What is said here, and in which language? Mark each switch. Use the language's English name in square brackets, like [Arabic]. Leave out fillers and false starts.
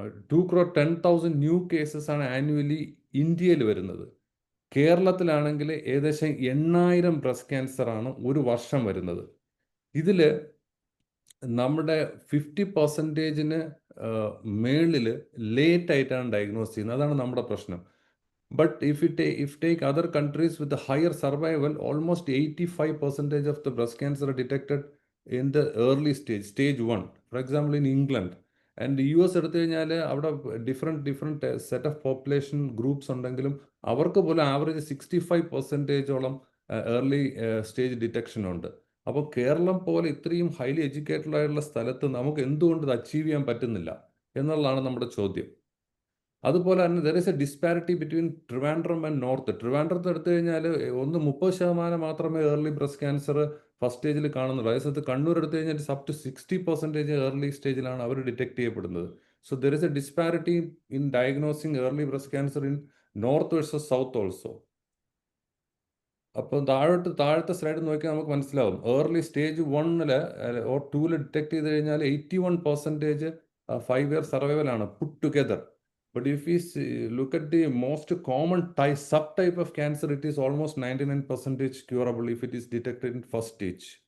[Malayalam] 2,10,000 new cases ആണ് annually ഇന്ത്യയിൽ വരുന്നത്. കേരളത്തിലാണെങ്കിൽ ഏകദേശം 8,000 ബ്രസ്റ്റ് ക്യാൻസർ ആണ് ഒരു വർഷം വരുന്നത്. ഇതിൽ നമ്മുടെ 50%-ന് മേളിൽ ലേറ്റ് ആയിട്ടാണ് ഡയഗ്നോസ് ചെയ്യുന്നത്. അതാണ് നമ്മുടെ പ്രശ്നം. [English] But if take other countries with the higher survival, almost 85% of the breast cancer are detected in the early stage 1. For example, in England and US [Malayalam] എടുത്തു കഴിഞ്ഞാൽ അവിടെ [English] different set of population groups [Malayalam] ഉണ്ടെങ്കിലും അവർക്ക് പോലും [English] Average 65%-ഓളം early stage detection ഉണ്ട്. [Malayalam] അപ്പോൾ കേരളം പോലെ ഇത്രയും ഹൈലി എഡ്യൂക്കേറ്റഡ് ആയിട്ടുള്ള സ്ഥലത്ത് നമുക്ക് എന്തുകൊണ്ട് ഇത് അച്ചീവ് ചെയ്യാൻ പറ്റുന്നില്ല എന്നുള്ളതാണ് നമ്മുടെ ചോദ്യം. അതുപോലെ തന്നെ [English] There is a disparity between Trivandrum and north. [Malayalam] ട്രിവാൻഡ്രത്ത് എടുത്തു കഴിഞ്ഞാൽ 30% മാത്രമേ ഏർലി ബ്രസ്റ്റ് ക്യാൻസർ ഫസ്റ്റ് സ്റ്റേജിൽ കാണുന്നുള്ളൂ. അതേസമയത്ത് കണ്ണൂർ എടുത്തു കഴിഞ്ഞാൽ അപ് ടു 60% ഏർലി സ്റ്റേജിലാണ് അവർ ഡിറ്റക്ട് ചെയ്യപ്പെടുന്നത്. [English] So there is a disparity in diagnosing early breast cancer in north versus south also. [Malayalam] അപ്പോൾ താഴത്തെ സ്ലൈഡ് നോക്കിയാൽ നമുക്ക് മനസ്സിലാവും. ഏർലി സ്റ്റേജ് 1 ഓർ 2 ഡിറ്റക്ട് ചെയ്ത് കഴിഞ്ഞാൽ 81% 5 year സർവൈവൽ ആണ് puttu together. [English] But if we look at the most common subtype of cancer, it is almost 99% curable if it is detected in first stage.